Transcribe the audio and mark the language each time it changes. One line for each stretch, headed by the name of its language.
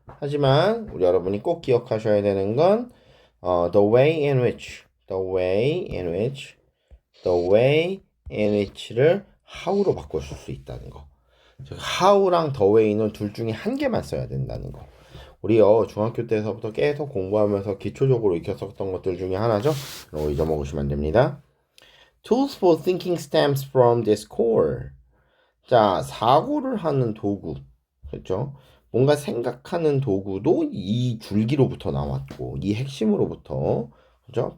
Korean: 하지만 우리 여러분이 꼭 기억하셔야 되는 건
English: the way in which the way in which the way in which를
Korean: how로 바꿔줄 수 있다는 거. 즉 how랑 the way는 둘 중에 한 개만 써야 된다는 거. 우리요 중학교 때서부터 계속 공부하면서 기초적으로 익혔었던 것들 중에 하나죠. 이거 잊어먹으시면 안 됩니다.
English: Tools for thinking stems from this core.
Korean: 자, 사고를 하는 도구. 그렇죠? 뭔가 생각하는 도구도 이 줄기로부터 나왔고, 이 핵심으로부터, 그죠?